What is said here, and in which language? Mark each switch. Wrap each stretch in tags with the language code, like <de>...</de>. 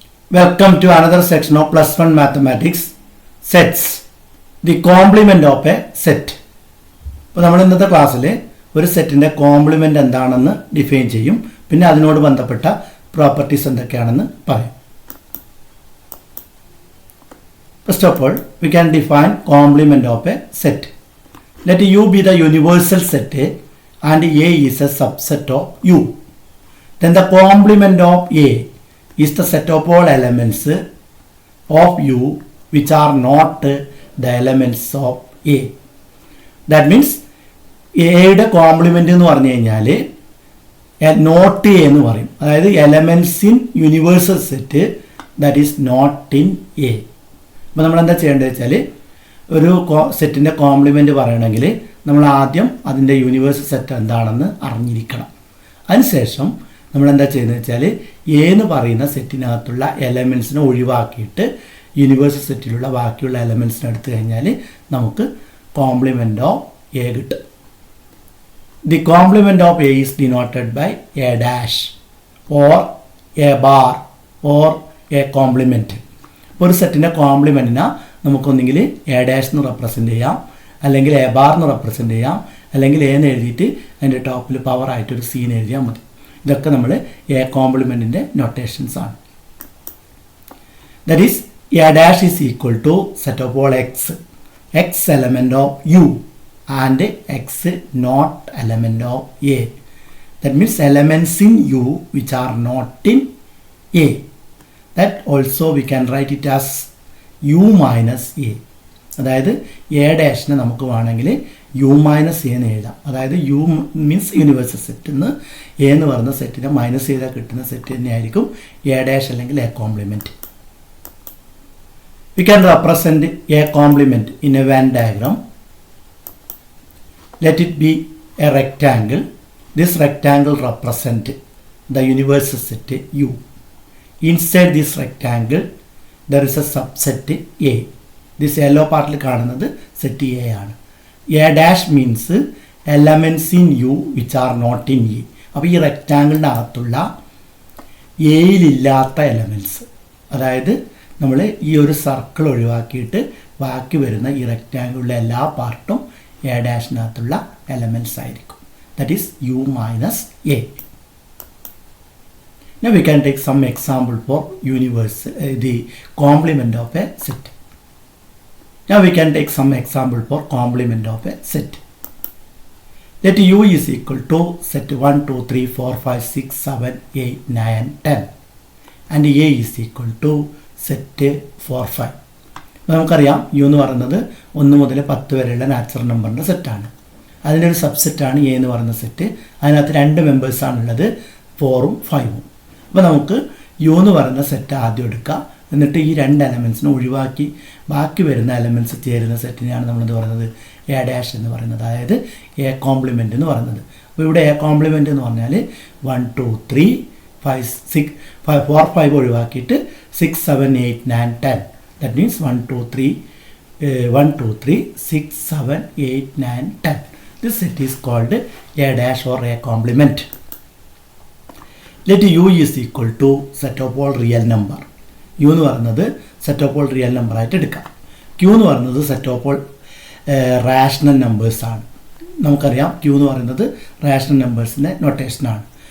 <en>Welcome to another section of plus one mathematics sets. The complement of a set.</en> <ml>ഇപ്പോൾ നമ്മൾ ഇന്നത്തെ ക്ലാസ്സിൽ ഒരു സെറ്റിന്റെ കോംപ്ലിമെന്റ് എന്താണെന്ന് ഡിഫൈൻ ചെയ്യും. പിന്നെ അതിനോട് ബന്ധപ്പെട്ട പ്രോപ്പർട്ടീസ് എന്തൊക്കെയാണെന്ന് പറയും.</ml> <en>First of all, we can define complement of a set. Let U be the universal set and A is a subset of U. Then the complement of A is the set of all elements of U which are not the elements of A. That means</en> <ml>എയുടെ complement എന്ന് പറഞ്ഞു കഴിഞ്ഞാൽ not A എന്ന് പറയും. അതായത്</ml> <en>Elements in universal set that is not in A.</en> <ml>അപ്പോൾ നമ്മൾ എന്താ ചെയ്യേണ്ടത് വെച്ചാൽ ഒരു സെറ്റിൻ്റെ കോംപ്ലിമെന്റ് പറയണമെങ്കിൽ നമ്മൾ ആദ്യം അതിൻ്റെ യൂണിവേഴ്സൽ സെറ്റ് എന്താണെന്ന് അറിഞ്ഞിരിക്കണം. അതിനുശേഷം നമ്മൾ എന്താ ചെയ്യുന്നത് വെച്ചാൽ എ എന്ന് പറയുന്ന സെറ്റിനകത്തുള്ള എലമെൻസിനെ ഒഴിവാക്കിയിട്ട് യൂണിവേഴ്സൽ സെറ്റിലുള്ള ബാക്കിയുള്ള എലമെൻസിനെ എടുത്തു കഴിഞ്ഞാൽ നമുക്ക് കോംപ്ലിമെൻ്റ് ഓഫ് എ കിട്ടും.</ml> <en>The complement of A is denoted by A dash or A bar or A complement.</en> <ml>ഒരു സെറ്റിൻ്റെ കോംപ്ലിമെൻറ്റിനെ നമുക്കൊന്നെങ്കിൽ എ ഡാഷ് എന്ന് റെപ്രസെൻ്റ് ചെയ്യാം, അല്ലെങ്കിൽ എ ബാർ എന്ന് റെപ്രസെൻ്റ് ചെയ്യാം, അല്ലെങ്കിൽ എ എന്ന് എഴുതിയിട്ട് അതിൻ്റെ ടോപ്പിൽ പവർ ആയിട്ടൊരു സീൻ എഴുതിയാൽ മതി. ഇതൊക്കെ നമ്മൾ എ കോംപ്ലിമെൻറ്റിൻ്റെ നൊട്ടേഷൻസ് ആണ്.</ml> <en>That is A dash is equal to set of all x element of U and x not element of A. That means elements in U which are not in A. That also we can write it as U minus A.</en> <ml>അതായത് A ഡാഷിനെ നമുക്ക് വേണമെങ്കിൽ U minus A എന്ന് എഴുതാം. അതായത് U means universal set എന്ന് A എന്ന് പറയുന്ന സെറ്റിനെ മൈനസ് ചെയ്താൽ കിട്ടുന്ന സെറ്റ് തന്നെയായിരിക്കും എ ഡാഷ് അല്ലെങ്കിൽ A compliment.</ml> <en>We can represent a complement in a Venn diagram. Let it be a rectangle. This rectangle represents the universal set U. Inside this rectangle, there is a subset A. This yellow part</en> <ml>കാണുന്നത്</ml> <en>set A</en> <ml>ആണ്.</ml> <en>A dash means elements in U which are not in E.</en> <ml>അപ്പോൾ ഈ റെക്റ്റാങ്കിളിൻ്റെ അകത്തുള്ള എയിലില്ലാത്ത elements, അതായത് നമ്മൾ ഈ ഒരു circle ഒഴിവാക്കിയിട്ട് ബാക്കി വരുന്ന ഈ റെക്റ്റാങ്കിളിലെ എല്ലാ പാർട്ടും എ ഡാഷിനകത്തുള്ള എലമെൻറ്റ്സ് ആയിരിക്കും.</ml> <en>That is U minus A. Now we can take some example for the complement of a set. Now we can take some example for complement of a set. Let U is equal to set 1, 2, 3, 4, 5, 6, 7, 8, 9, 10 and A is equal to set 4, 5.</en> <ml>നമുക്കറിയാം U എന്ന് പറയുന്നത് 1 മുതൽ 10 വരെയുള്ള natural നമ്പറിൻ്റെ സെറ്റാണ്. അതിൻ്റെ ഒരു സബ്സെറ്റാണ് A എന്ന് പറയുന്ന സെറ്റ്. അതിനകത്ത് 2 മെമ്പേഴ്സാണുള്ളത്, 4ഉം 5ഉം. അപ്പോൾ നമുക്ക് യു എന്ന് പറയുന്ന സെറ്റ് ആദ്യം എടുക്കുക. എന്നിട്ട് ഈ 2 എലമെൻസിനെ ഒഴിവാക്കി ബാക്കി വരുന്ന എലമെൻറ്റ്സ് ചേരുന്ന സെറ്റിനെയാണ് നമ്മളെന്ത് പറയുന്നത് എ ഡാഷ് എന്ന് പറയുന്നത്, അതായത് എ കോംപ്ലിമെൻ്റ് എന്ന് പറയുന്നത്. അപ്പോൾ ഇവിടെ എ കോംപ്ലിമെൻ്റ് എന്ന് പറഞ്ഞാൽ 1, 2, 3, 5, 6, 4, 5 ഒഴിവാക്കിയിട്ട് 6, 7, 8, 9, 10.</ml> <en>That means 1, 2, 3, 6, 7, 8, 9, 10. This set is called a dash or a complement. Let U is equal to set of all real number.</en> <ml>U എന്ന് പറയുന്നത്</ml> <en>set of all real number</en> <ml>ആയിട്ട് എടുക്കാം. Q എന്ന് പറയുന്നത്</ml> <en>set of all rational numbers</en> <ml>ആണ്. നമുക്കറിയാം Q എന്ന് പറയുന്നത് rational numbers-ന്റെ നൊട്ടേഷനാണ്.</ml>